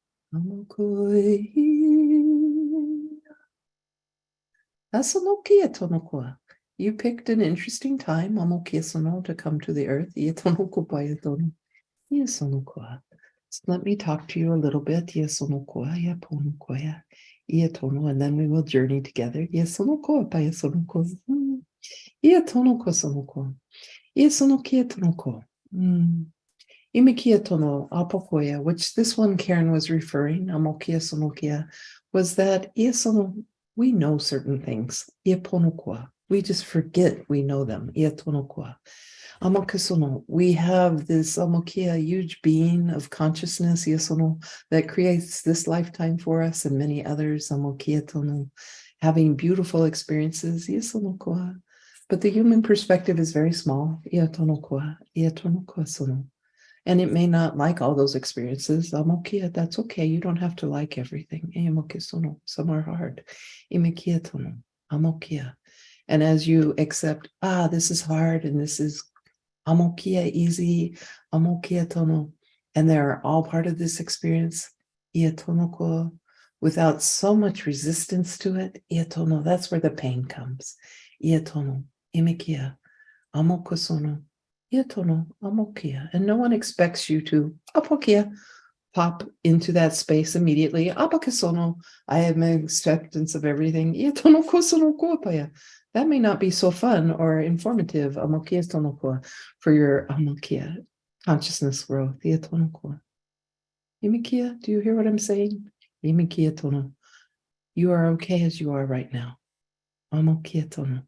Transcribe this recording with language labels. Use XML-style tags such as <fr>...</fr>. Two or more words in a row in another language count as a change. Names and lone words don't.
<en>Amokoi. Asonokia tonokoa. You picked an interesting time, amokia sono, to come to the earth. Ietonoko bayatono. Iesonokoa. So let me talk to you a little bit. Iesonokoa, iaponokoa, ietono, and then we will journey together. Iesonokoa bayasonoko. Ietonoko sonoko. Iesonokia tonoko. Imikia tono apokoya, which this one Karen was referring, amokia sonokia, was that iesono, we know certain things. Ieponokwa. We just forget we know them. Ietonokwa. Amokisono. We have this amokia, huge being of consciousness, iesono, that creates this lifetime for us and many others. Amokia tono, having beautiful experiences. Iesonokwa. But the human perspective is very small. Ietonokwa. Ietonokwa sono. And it may not like all those experiences. Amokia, that's okay. You don't have to like everything. Some are hard. Amokia. And as you accept, this is hard and this is amokia easy, amokia tono, and they're all part of this experience, iatonoko, without so much resistance to it, iatono, that's where the pain comes. Iatono, imikia, amokosono. Ietono, amokia. And no one expects you to apokia, pop into that space immediately. Apokisono, I have an acceptance of everything. Ietono kosono kuapaya. That may not be so fun or informative, amokia tonoko, for your amokia consciousness growth. Ietonoko. Imikia, do you hear what I'm saying? Imikia tono. You are okay as you are right now. Amokia tono.</en>